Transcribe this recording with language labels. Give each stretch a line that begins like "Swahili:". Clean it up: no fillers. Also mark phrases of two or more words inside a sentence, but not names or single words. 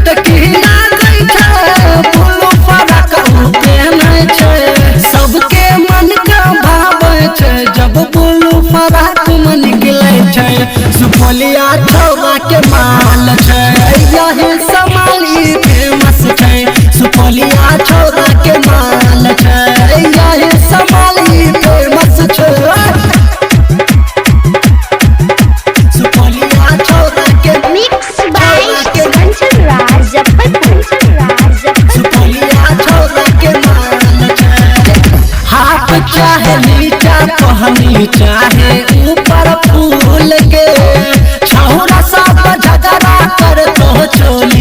Maithili: की लागै छै बोलो फरक केने छै सबके मन का भावै छै जब बोलो फरक मन निकलै छै सुपोलिया छोरा के माल छै यही समालै फेमस छै सुपोलिया छोरा के माल छै यही समालै फेमस छै सुपोलिया छोरा के
English: Mixed by Kanchan Raj
Maithili: सुपोलिया छोरा के माल छै हाथ चाहे नीचा पहनी चाहे ऊपर फूल के छौरा सब झगड़ा कर तो चोली